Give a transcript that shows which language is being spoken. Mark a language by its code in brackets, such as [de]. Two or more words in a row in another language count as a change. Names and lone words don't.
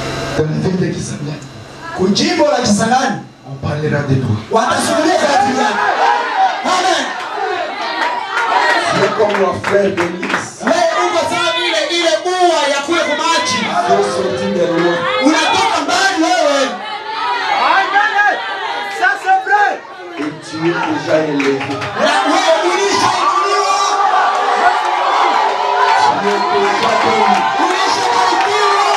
[fr] Dans la ville de Kisangani, [sw] Kujimbo la Kisangani [fr] on parlera de toi. [sw] watazungumza kwa ajili yako. [fr] Amen. C'est comme nos frères Denise. [sw] Wewe uko sawa vile ile bua ya kule kwa maji. [fr] Ils sont sortis de loin. [sw] Unatoka mbali wewe. [fr] Ça c'est vrai. Et tu es déjà élevé. [sw] Na wewe ulishainuliwa. [fr] Tu es déjà béni. [sw] Ulishainuliwa.